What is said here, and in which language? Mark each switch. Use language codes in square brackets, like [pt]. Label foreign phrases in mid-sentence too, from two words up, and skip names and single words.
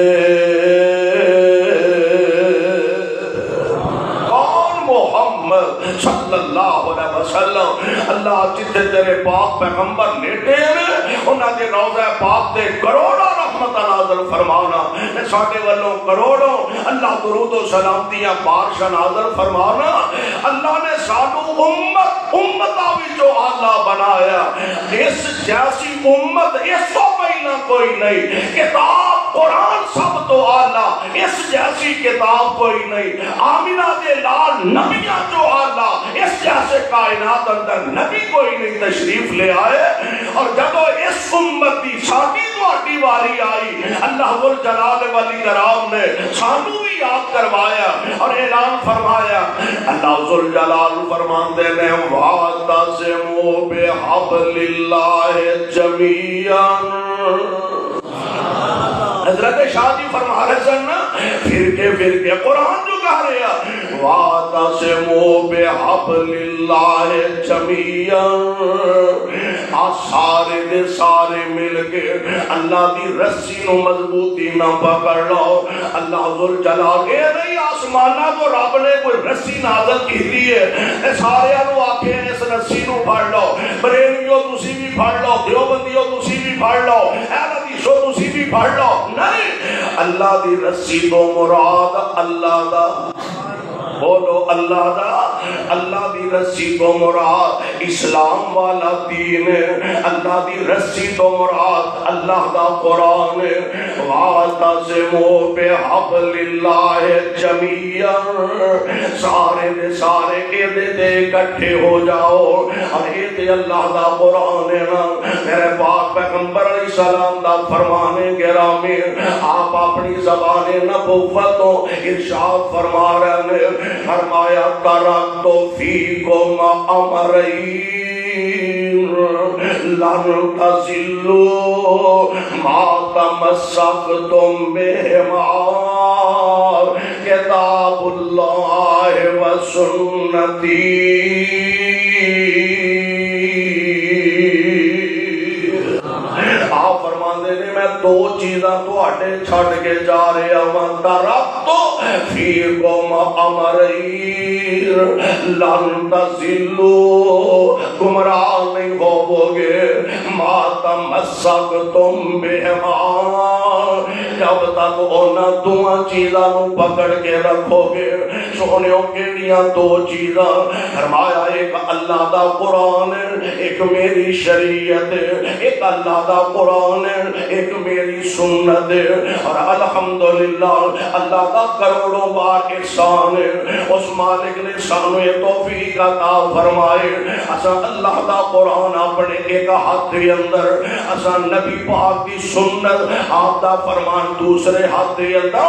[pa] کون محمد [ar] صلی اللہ علیہ وسلم. [pa] اللہ جتنے تیرے پاک پیغمبر لیٹے ہیں انہاں دے روضہ پاک دے کروڑوں رحمت نازل فرمانا، ساڈے والوں کروڑوں اللہ درود و سلامتیاں بارشاں نازل فرمانا. اللہ نے سانو امتاں وچوں اعلیٰ بنایا. اس جیسی امت اس تو پہلا کوئی نہیں. کتاب قرآن سب تو اعلیٰ، اس جیسی کتاب کوئی نہیں. آمنہ دے لال نبیاں جو اعلیٰ، اس جیسے کائنات اندر نبی کوئی نہیں تشریف لے آئے. اور جب اس امت کی ساڈی تہاڈی واری آئی [ar] اللہ ذوالجلال والاکرام [pa] نے سانو بھی یاد کروایا اور اعلان فرمایا. اللہ ذوالجلال فرماندے نے [ar] وَاعْتَصِمُوا بِحَبْلِ اللَّهِ جَمِيعًا. [pa] حضرت شاہ جی فرما رہے سن فرقے قرآن جو کہہ رہے ہیں [ar] وَاعْتَصِمُوا بِحَبْلِ اللَّهِ جَمِيعًا. [pa] سارے دے سارے مل کے اللہ دی رسی نو مضبوطی نہ پکڑ لو. اللہ ذوالجلال اے نہیں آسمانہ تو رب نے کوئی رسی نازل کی دی ہے سارے نو آکھے اس رسی نو پھڑ لو. بریلیو تسی بھی پھڑ لو، دیوبندیو تسی بھی پھڑ لو، اہل حدیثو تسی بھی پھڑ لو. نہیں، اللہ دی رسی تو مراد اللہ دا، بولو اللہ دا اللہ دی رسی تو مراد اسلام والا دین ہے، اللہ دی رسی تو مراد اللہ دا قرآن ہے۔ [ar] وَاعْتَصِمُوا بِحَبْلِ اللَّهِ جَمِيعًا، [pa] سارے دے سارے دے اکٹھے ہو جاؤ، اور یہ اللہ دا قرآن ہے نا۔ میرے پاک پیغمبر [ar] علیہ السلام [pa] دا فرمان گرامی، آپ اپنی زبان نبوتوں ارشاد فرما رہے ہیں، فرمایا [ar] ترکت فیکم امرین لن تضلوا ما تمسکتم بہما، کتاب اللہ و سنتی۔ [pa] آپ فرماندے نے میں دو چیزاں تواڈے چھڈ کے جا رہا ہاں، [ar] ترکت فیکم امرین لن تضلوا، [pa] گمراہ نہیں ہوو گے، [ar] ما تمسکتم بہما، [pa] جب تک انہاں دو چیزاں نو پکڑ کے رکھو گے۔ سونیوں کیڑیاں دو چیزاں؟ فرمایا ایک اللہ دا قرآن ہے، ایک میری شریعت ہے، ایک اللہ دا قرآن ہے، ایک میری سنت ہے۔ اور الحمدللہ اللہ دا کروڑوں بار احسان ہے، اس مالک نے سانو یہ توفیق عطا فرمائے، اسا اللہ دا قرآن اپنے ایک ہاتھ کے اندر، اسا نبی پاک کی سنت آپ دا فرمان دوسرے ہاتھ کے اندر۔